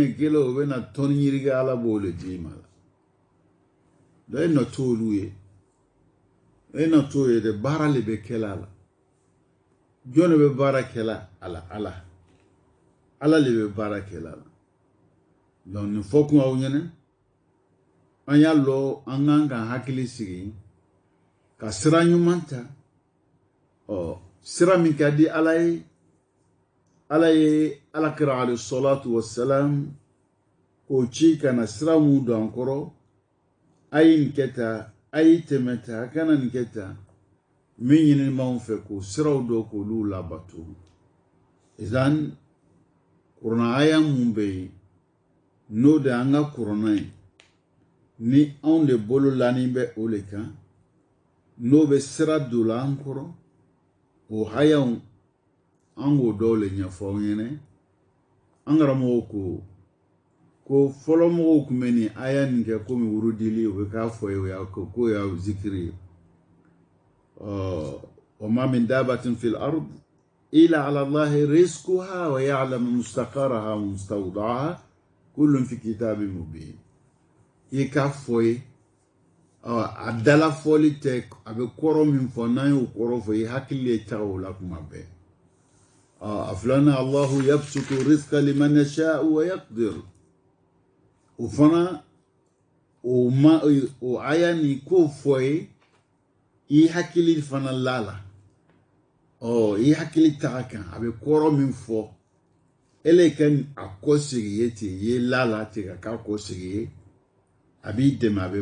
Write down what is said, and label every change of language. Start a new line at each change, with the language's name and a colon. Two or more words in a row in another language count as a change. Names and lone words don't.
Bambara: kelen o bɛna tɔni yirige ala b'o le d'i ma la donc e nɔ t'olu ye e nɔ t'o ye de baara le bɛ kɛla la jɔn de bɛ baara kɛla a la ala le bɛ baara kɛla la donc nin fɔ kun aw ɲɛna an y'a lɔ an kan ka hakili sigi ka sira ɲuman ta sira min ka di ala ye alakira
Arabic: عليه الصلاة والسلام
Bambara: k'o ci ka na sira mun don an kɔrɔ a ye nin kɛ tan a ye tɛmɛ tan a kana nin kɛ tan min ɲininimaw fɛ k'o siraw dɔn k'olu labato izan kuranɛ aya mun bɛ yen n'o de an ka kuranɛ ye ni anw de bolo lanin bɛ o le kan n'o bɛ sira don an kɔrɔ o hayaw an k'o dɔw le ɲɛfɔ aw ɲɛna an karamɔgɔw ko fɔlɔ mɔgɔw tun bɛ nin aya nin kɛ komi wurudili o bɛ k'a fɔ ye ko y'aw zikiri ye
Arabic: وما من دابة في الأرض إلا على الله رزقها ويعلم مستقرها ومستودعها كل في كتاب مبين
Bambara: يكفوي adala foli tɛ a bɛ kɔrɔ min fɔ n'an y'o kɔrɔ fɔ i hakili ye taga o la kuma bɛɛ a filanan
Arabic: الله يبسط الرزق لمن يشاء ويقدر
Bambara: o fana o aya ni k'o fɔ ye i hakili fana lala i hakili taga kan a bɛ kɔrɔ min fɔ ele ka a kɔ segi ye ten ye lala ten ka k'a kɔ segi ye a b'i dɛmɛ a bɛ